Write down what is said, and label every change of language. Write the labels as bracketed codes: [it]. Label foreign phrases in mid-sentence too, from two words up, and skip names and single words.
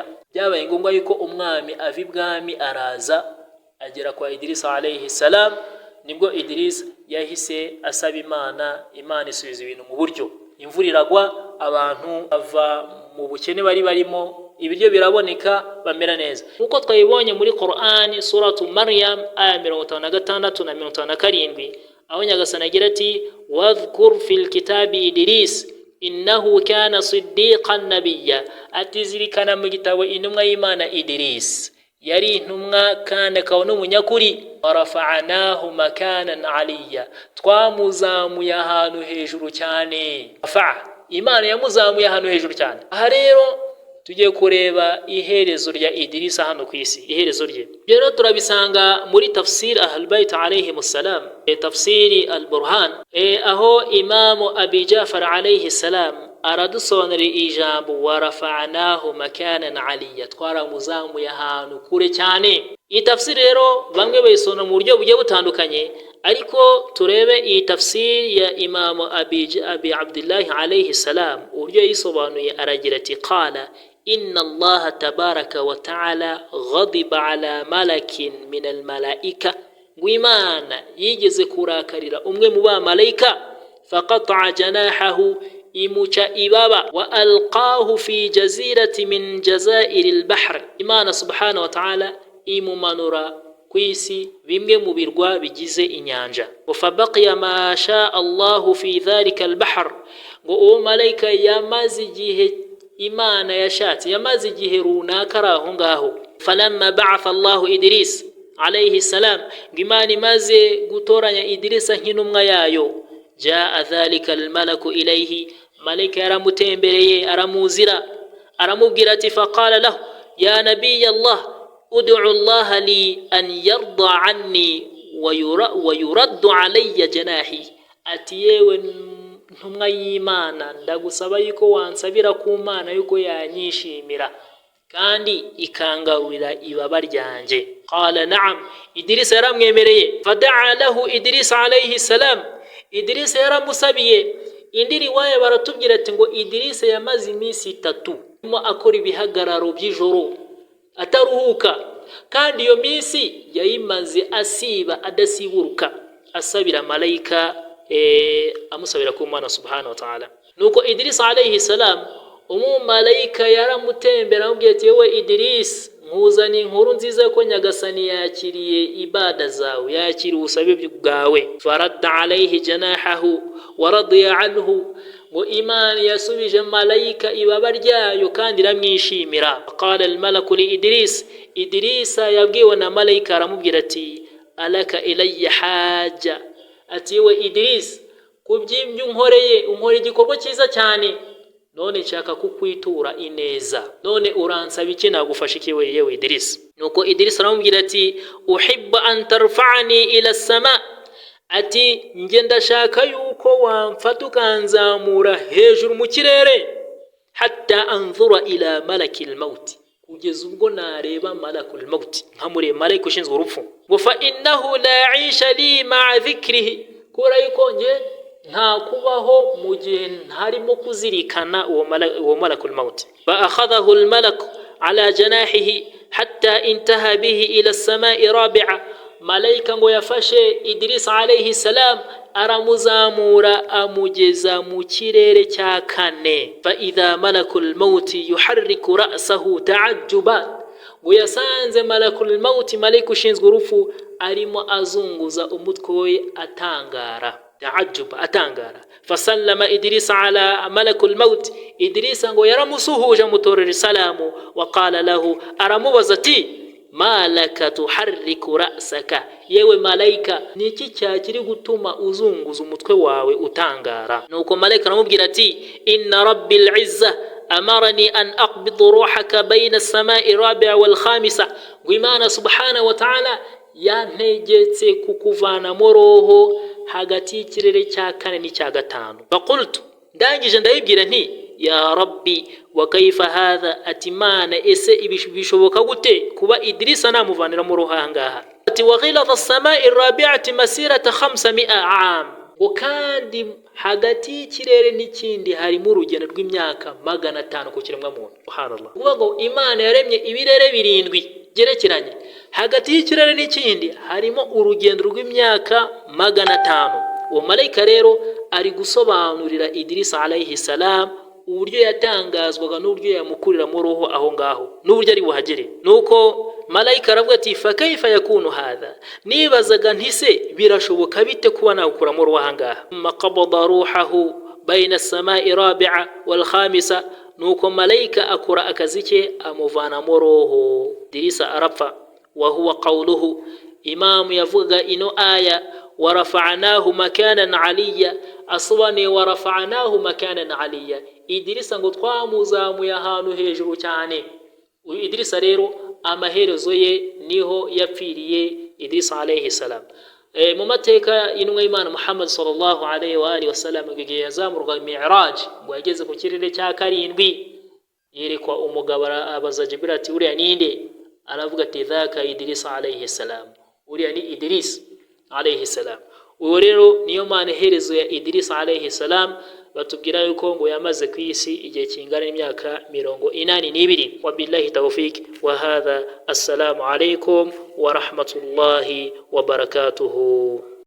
[rw] Byabaye ngombwa yuko umwami ava ibwami araza agera kwa Idris [ar] عليه السلام. [rw] Nibwo Idris yahise asaba Imana, Imana isubiza ibintu mu buryo. Imvura iragwa, abantu ava mu bukene bari barimo, ibiryo biraboneka, bamera neza. Uko twayibonye muri Qur'an suratu Maryam aya 56 na 57, aho Nyagasani agira ati [ar] واذكر في الكتاب إدريس إنه كان صديقا نبيا, [rw] atizirikana mu gitabo intumwa y'Imana Idris yari intumwa kandi akaba n'umunyakuri. [ar] ورفعناه مكانا عليا, [rw] twamuzamuye ahantu hejuru cyane. Imana yamuzamuye ahantu hejuru cyane. Aha rero tugiye kureba iherezo rya Idrisa hano ku isi, iherezo rye. Rero turabisanga muri tafsir [ar] أهل البيت عليهم السلام, [rw] tafsiri al-Burhan, aho Imamu Abi Jafar [ar] عليه السلام [rw] aradusobanurira ijambo [ar] ورفعناه مكانا عليا, [rw] twaramuzamuye ahantu kure cyane. Iyi tafsiri rero bamwe bayisona mu buryo bugiye butandukanye, ariko turebe iyi tafsiri ya Imamu Abi Abdullah [ar] عليه السلام [rw] uburyo yisobanuye. Aragira ati [ar] قال إن الله تبارك وتعالى غضب على ملك من الملائكة, [rw] Imana yigeze kurakarira umwe mu bamalayika, [ar] فقطع جناحه, [rw] imuca ibaba, [ar] وألقاه في جزيرة من جزائر البحر, [rw] Imana [ar] سبحانه وتعالى [rw] imumanura kwisi bimwe mu birwa bigize inyanja. [ar] فبقي ما شاء الله في ذلك البحر, [rw] ngo uwo malayika yamaze igihe Imana yashatse, yamaze igihe runaka aho ngaho. [ar] فلما بعث الله إدريس عليه السلام, [rw] Imana imaze gutoranya Idrisa nk'intumwa yayo, [ar] جاء ذلك الملك إليه, [rw] malayika yaramutembereye aramuzira, aramubwira ati [ar] فقال له يا نبي الله ادع الله لي أن يرضى عني ويرد علي جناحي, [rw] ati yewe ntumwa y'Imana ndagusaba yuko wansabira ku Mana yuko yanyishimira kandi ikangarurira ibaba ryanjye. [ar] قال نعم, [rw] Idris yaramwemereye. [ar] فدعا له إدريس عليه السلام, [rw] Idris yaramusabiye. Indi riwaya baratubwira ati ngo Idris yamaze iminsi 3 akora ibihagararo by'ijoro ataruhuka, kandi iyo minsi yayimaze asiba adasiburuka, asabira malayika amusabira ku Mana [ar] سبحانه وتعالى. [rw] Nuko Idris [ar] عليه السلام [rw] umumalayika yaramutembera amubwiye ati yewe Idris, nkuzani inkuru nziza ko Nyagasani yakiriye ibada zawe, yakiriye ubusabe bwawe. [ar] فرد عليه جناحه ورضي عنه, [rw] ngo Imana yasubije malayika ibaba ryayo kandi iramwishimira. [ar] قال الملك لإدريس, [rw] Idrisa yabwiwe na malayika aramubwira ati [ar] ألك إلي حاجة, [rw] ati yewe Idris, kubyimye unkoreye igikorwa cyiza cyane, none nshaka kukwitura ineza, none uransaba iki nagufasha iki yewe Idris? Nuko Idris aramubwira ati [ar] أحب أن ترفعني إلى السماء, [rw] ati nge ndashaka yuko wamfata ukanzamura hejuru mu kirere, [ar] حتى أنظر إلى ملك الموت, [rw] kugeza ubwo nareba [ar] ملك الموت, [rw] nkamure malayika ushinzwe urupfu. [ar] فإنه لا عيش لي مع ذكره, [rw] kora yuko nge nta kubaho mu gihe ntarimo kuzirikana uwo [ar] ملك الموت. فأخذه الملك على جناحه حتى انتهى به إلى السماء الرابعة, [rw] malayika ngo yafashe Idris [ar] عليه السلام [rw] aramuzamura amugeza mu kirere cya 4. [ar] فإذا ملك الموت يحرك رأسه تعجبا, [rw] ngo yasanze [ar] ملك الموت, [rw] malayika ushinzwe urupfu, arimo azunguza umutwe we atangara, تعجب atangara. [ar] فسلم إدريس على ملك الموت, [rw] Idrisa ngo yaramusuhuje mutorera salamu. [ar] وقال له, [rw] aramubaza ati [ar] ما لك تحرك رأسك, [rw] yewe malayika niki cyakiri gutuma uzunguza umutwe wawe utangara? Nuko malayika aramubwira ati [ar] إن رب العزة أمرني أن أقبض روحك بين السماء الرابعة والخامسة, [rw] Imana [ar] سبحانه وتعالى [rw] yantegetse kukuvana mu roho hagati y'ikirere cya 4 n'icya 5. [ar] فقلت, [rw] ndangije ndayibwira nti [ar] يا رب وكيف هذا, [rw] ati Mana ese ibishoboka gute kuba Idrisa namuvanira mu roho ahangaha? Ati [ar] وغلظ السماء الرابعة مسيرة 500 عام, [rw] kandi hagati y'ikirere n'ikindi harimo urugendo rw'imyaka 500 ku kiremwa muntu. Subhanallah, ubwo Imana yaremye ibirere 7 gerekeranye, hagati y'ikirere n'ikindi harimo urugendo rw'imyaka 500. Uwo malayika rero ari gusobanurira Idris [ar] عليه السلام [rw] uburyo yatangazwaga n'uburyo yamukurira mu roho aho ngaho n'uburyo ari buhagere. Nuko malayika aravuga ati [ar] فكيف يكون هذا, [rw] nibazaga ntise birashoboka bite kuba nakura mu roho ahangaha? [ar] فقبض روحه بين السماء الرابعة والخامسة, [rw] nuko malayika akora akazi ke amuvana mu roho, Idrisa arapfa. [ar] وهو قوله, [rw] imamu yavuga ino aya [ar] ورفعناه مكانا عليا [rw] asobane [ar] ورفعناه مكانا عليا [rw] Idirisa ngo twamuzamuye ahantu hejuru cyane. Uyu Idirisa rero amaherezo ye niho yapfiriye Idirisa [ar] عليه السلام. [rw] Mu mateka y'intumwa y'Imana Muhammad [ar] صلى الله عليه وآله وسلم [rw] igihe yazamurwa Mi'raj ngo yageze ku kirere cya karindwi yerekwa umugabo abaza Jibril ati uriya ninde aravuga ati [ar] ذاك إدريس عليه السلام [rw] uriya ni Idris [ar] عليه السلام. [rw] Uwo rero niyo maherezo ya Idirisa [ar] عليه السلام [rw] batubwira yuko ngo yamaze ku isi igihe kingana n'imyaka 82. [ar] وبالله التوفيق وهذا السلام عليكم ورحمة الله وبركاته.